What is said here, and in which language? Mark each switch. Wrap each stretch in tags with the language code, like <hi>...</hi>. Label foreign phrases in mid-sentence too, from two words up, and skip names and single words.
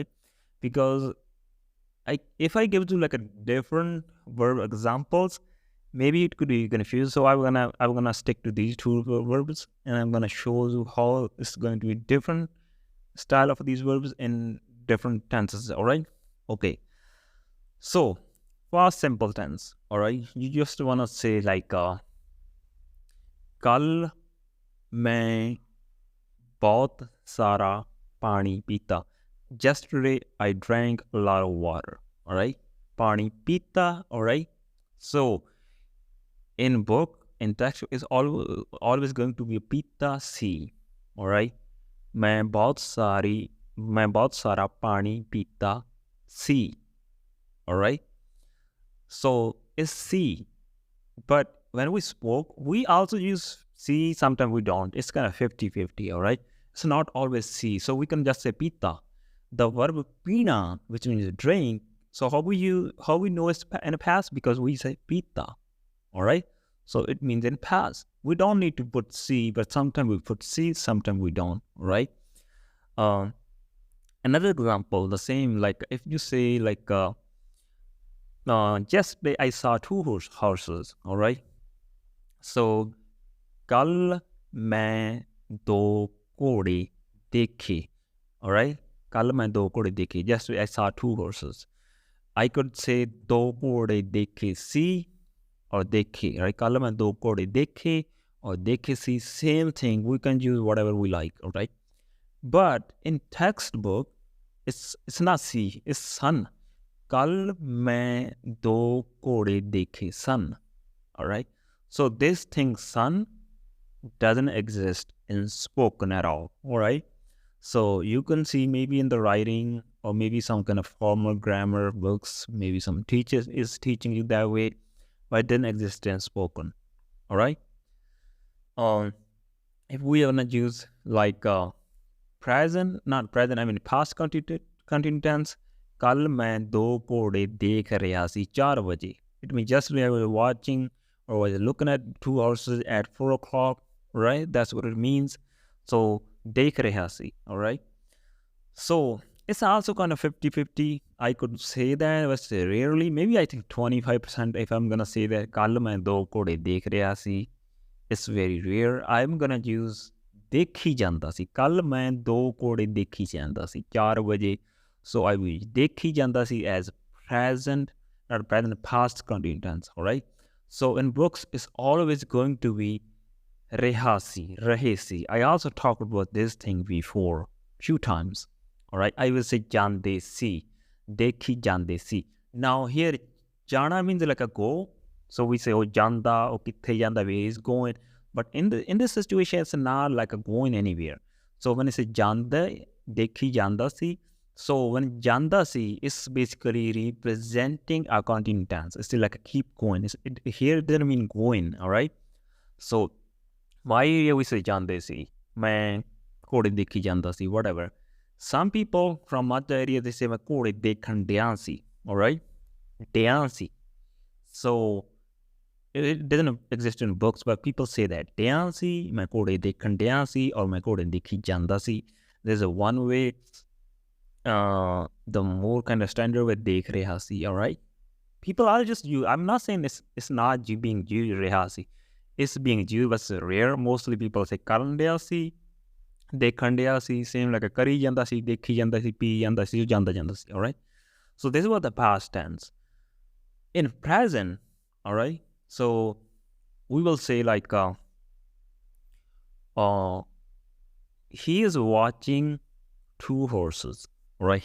<en>Because if I give you like a different verb examples, maybe it could be confused. So I'm gonna stick to these two verbs, and I'm gonna show you how it's going to be different style of these verbs in different tenses. All right. Okay. So past simple tense. All right. You just wanna say like</en> <pa>ਕੱਲ੍ਹ ਮੈਂ ਬਹੁਤ ਸਾਰਾ ਪਾਣੀ ਪੀਤਾ.</pa> <en>Yesterday I drank a lot of water. All right.</en> <pa>ਪਾਣੀ ਪੀਤਾ.</pa> <en>All right. So in book, in text is always going to be a pita C. All right.</en> <pa>ਮੈਂ ਬਹੁਤ ਸਾਰਾ ਪਾਣੀ ਪੀਤਾ ਸੀ.</pa> <en>All right. So it's C. But when we spoke, we also use C. Sometimes we don't. It's kind of 50-50. All right. It's not always C. So we can just say pita. The verb pina, which means drink. So how we know it's in the past? Because we say pita. All right. So it means in past. We don't need to put C, but sometimes we put C, sometimes we don't. Right. Uh, Another example, the same, like if you say like yesterday I saw two horses, all right.</en> <pa>So ਕੱਲ੍ਹ ਮੈਂ ਦੋ ਘੋੜੇ ਦੇਖੇ,</pa> <en>all right.</en> <pa>ਕੱਲ੍ਹ ਮੈਂ ਦੋ ਘੋੜੇ ਦੇਖੇ.</pa> <en>Yesterday I saw two horses. I could say</en> <pa>ਦੋ ਘੋੜੇ ਦੇਖੇ</pa> <en>see or देखे, right?</en> <pa>ਕੱਲ੍ਹ ਮੈਂ ਦੋ ਘੋੜੇ ਦੇਖੇ or देखे see,</pa> <en>same thing. We can use whatever we like, all right. But in textbook, it's not see, it's sun.</en> <pa>ਕੱਲ੍ਹ ਮੈਂ ਦੋ ਘੋੜੇ ਦੇਖੇ sun.</pa> <en>All right. So this thing sun doesn't exist in spoken at all. All right. So you can see maybe in the writing or maybe some kind of formal grammar books, maybe some teachers is teaching you that way, but it didn't exist in spoken. All right. If we are gonna use like present, not present, I mean past continuous tense.</en> <pa>ਕੱਲ੍ਹ ਮੈਂ ਦੋ ਘੋੜੇ ਦੇਖ ਰਿਹਾ ਸੀ 4 ਵਜੇ.</pa> <en>It means yesterday I was watching or was looking at two horses at 4 o'clock, right? That's what it means. So</en> <pa>ਦੇਖ ਰਿਹਾ ਸੀ,</pa> <en>all right? So it's also kind of 50-50. I could say that, but rarely, maybe I think 25% if I'm gonna say that</en> <pa>ਕੱਲ੍ਹ ਮੈਂ ਦੋ ਘੋੜੇ ਦੇਖ ਰਿਹਾ ਸੀ.</pa> <en>It's very rare. I'm gonna use</en> <pa>ਦੇਖੀ ਜਾਂਦਾ ਸੀ. ਕੱਲ ਮੈਂ ਦੋ ਘੋੜੇ ਦੇਖੀ ਜਾਂਦਾ ਸੀ 4 ਵਜੇ.</pa> <en>So I will</en> <pa>ਦੇਖੀ ਜਾਂਦਾ ਸੀ</pa> <en>as present, not present, past continuous tense, all right? So in books, it's always going to be</en> <pa>ਰਿਹਾ ਸੀ, ਰਹੇ ਸੀ.</pa> <en>I also talked about this thing before few times, all right? I will say</en> <pa>ਜਾਂਦੇ ਸੀ, ਦੇਖੀ ਜਾਂਦੇ ਸੀ.</pa> <en>Now here, ਜਾਣਾ means like a go. So we say, oh, janda, or</en> <pa>ਕਿੱਥੇ ਜਾਂਦਾ,</pa> <en>where he's going. But in this situation, it's not like a going anywhere. So when I say janda,</en> <pa>ਦੇਖੀ ਜਾਂਦਾ ਸੀ.</pa> <en>So when</en> <pa>ਜਾਂਦਾ ਸੀ</pa> <en>is basically representing a continuous tense. It's still like a keep going. Here it doesn't mean going, all right? So my area we say</en> <pa>ਜਾਂਦੇ ਸੀ. ਮੈਂ ਘੋੜੇ ਦੇਖੀ ਜਾਂਦਾ ਸੀ, whatever.</pa> <en>Some people from other area, they say,</en> <pa>ਮੈਂ ਘੋੜੇ ਦੇਖਣ ਡਿਆਂ ਸੀ,</pa> <en>all right?</en> <pa>ਡਿਆਂ ਸੀ.</pa> <en>So it doesn't exist in books, but people say that</en> <pa>ਡਿਆਂ ਸੀ ਮੈਂ ਘੋੜੇ ਦੇਖਣ ਡਿਆਂ ਸੀ or ਮੈਂ ਘੋੜੇ ਦੇਖੀ ਜਾਂਦਾ ਸੀ.</pa> <en>There's a one way, the more kind of standard way</en> <pa>ਦੇਖ ਰਿਹਾ ਸੀ,</pa> <en>all right? People are just you. I'm not saying it's not being used</en> <pa>ਰਿਹਾ ਸੀ.</pa> <en>It's being used, but it's rare. Mostly people say</en> <pa>ਕਰਨ ਡਿਆ ਸੀ, ਦੇਖਣ ਡਿਆ ਸੀ,</pa> <en>same like</en> <pa>ਕਰੀ ਜਾਂਦਾ ਸੀ, ਦੇਖੀ ਜਾਂਦਾ ਸੀ, ਪੀ ਜਾਂਦਾ ਸੀ, ਜਾਂਦਾ ਜਾਂਦਾ ਸੀ,</pa> <en>all right? So this was the past tense. In present, all right? So we will say like, he is watching two horses, right?</en>